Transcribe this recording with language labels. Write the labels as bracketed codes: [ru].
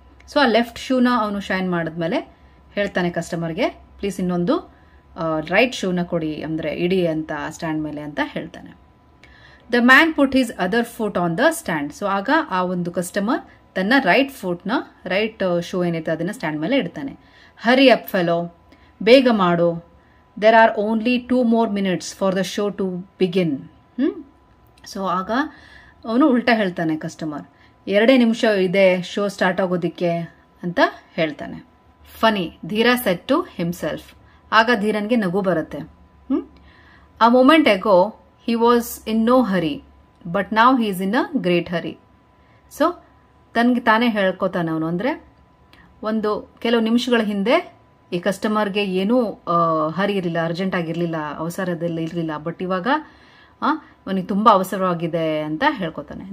[kn] So ಆ left ಶೂನ ಅವನು shine ಮಾಡಿದ್ಮೇಲೆ ಹೇಳ್ತಾನೆ ಕಸ್ಟಮರ್ಗೆ, ಪ್ಲೀಸ್ ಇನ್ನೊಂದು ರೈಟ್ ಶೂನ ಕೊಡಿ, ಅಂದರೆ ಇಡಿ ಅಂತ ಸ್ಟ್ಯಾಂಡ್ ಮೇಲೆ ಅಂತ ಹೇಳ್ತಾನೆ. [en] The man put his other foot on the stand. [kn] So ಆಗ ಆ ಒಂದು ಕಸ್ಟಮರ್ ತನ್ನ ರೈಟ್ ಫುಟ್ನ, ರೈಟ್ ಶೂ ಏನೈತೆ ಅದನ್ನ ಸ್ಟ್ಯಾಂಡ್ ಮೇಲೆ ಇಡ್ತಾನೆ. [en] hurry up fellow, [kn] ಬೇಗ ಮಾಡು. [en] there are only 2 more minutes for the show to begin. [kn] So ಆಗ ಅವನು ಉಲ್ಟಾ ಹೇಳ್ತಾನೆ ಕಸ್ಟಮರ್, 2 ನಿಮಿಷ ಇದೆ ಶೋ ಸ್ಟಾರ್ಟ್ ಆಗೋದಿಕ್ಕೆ ಅಂತ ಹೇಳ್ತಾನೆ. [en] Funny, Dheera said to himself. [kn] ಆಗ ಧೀರನ್ಗೆ ನಗು ಬರುತ್ತೆ. [en] ಆ moment ago he was in no hurry, but now he is in a great hurry. [kn] So ತನ್ಗೆ ತಾನೇ ಹೇಳ್ಕೊತಾನೆ ಅವನು. ಅಂದರೆ ಒಂದು ಕೆಲವು ನಿಮಿಷಗಳ ಹಿಂದೆ ಈ ಕಸ್ಟಮರ್ಗೆ ಏನೂ ಹರಿ ಇರಲಿಲ್ಲ, ಅರ್ಜೆಂಟ್ ಆಗಿರಲಿಲ್ಲ, ಅವಸರದಲ್ಲಿ ಇರಲಿಲ್ಲ, ಬಟ್ ಇವಾಗ ಅವನಿಗೆ ತುಂಬ ಅವಸರವಾಗಿದೆ ಅಂತ ಹೇಳ್ಕೊತಾನೆ.